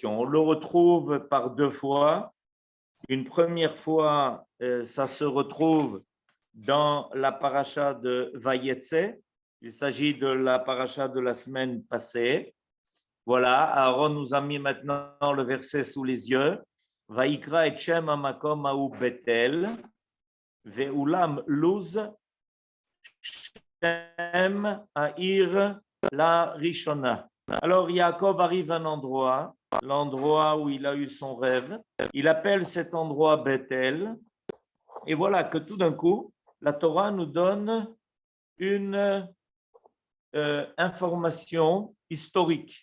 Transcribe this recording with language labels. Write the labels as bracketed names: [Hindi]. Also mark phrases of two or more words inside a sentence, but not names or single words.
[French] On le retrouve par deux fois. Une première fois, ça se retrouve dans la paracha de Vayetse. Il s'agit de la paracha de la semaine passée. Voilà, Aaron nous a mis maintenant le verset sous les yeux. [Hebrew] ויקרא את שם המקום ההוא בית אל, ואולם לוז, שם העיר לראשונה. [French] Alors Yaakov arrive à un endroit, l'endroit où il a eu son rêve. Il appelle cet endroit Bethel. Et voilà que tout d'un coup, la Torah nous donne une information historique.